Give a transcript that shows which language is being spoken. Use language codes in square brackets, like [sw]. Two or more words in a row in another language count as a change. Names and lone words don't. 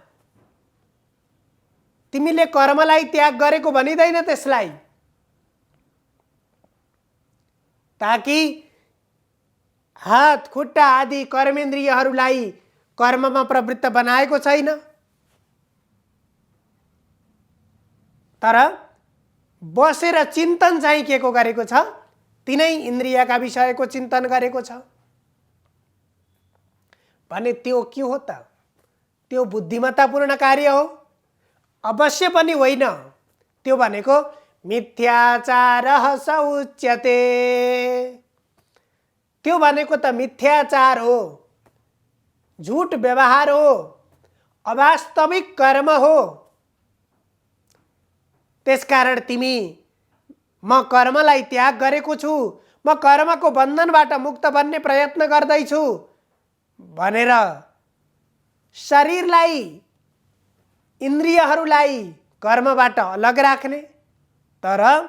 [ne] तिमीले कर्मलाई त्याग गरेको भनिदैन त्यसलाई, ताकि हात खुट्टा आदि कर्मेन्द्रियहरूलाई कर्ममा प्रवृत्त बनाएको छैन, तर बसेर चिन्तन चाहिँ के को गरेको छ, तिनै इन्द्रियका विषयको चिन्तन गरेको छ भने त्यो के हो त? त्यो बुद्धिमत्तापूर्ण कार्य हो? अवश्य पनि होइन। त्यो भनेको [sa] मिथ्याचारः स उच्यते। [ne] त्यो भनेको त मिथ्याचार हो, झूठ व्यवहार हो, अवास्तविक कर्म हो। त्यसकारण तिमी म कर्मलाई त्याग गरेको छु, म कर्मको बन्धनबाट मुक्त बन्ने प्रयत्न गर्दैछु भनेर शरीरलाई, इन्द्रियहरूलाई कर्मबाट अलग राख्ने, तर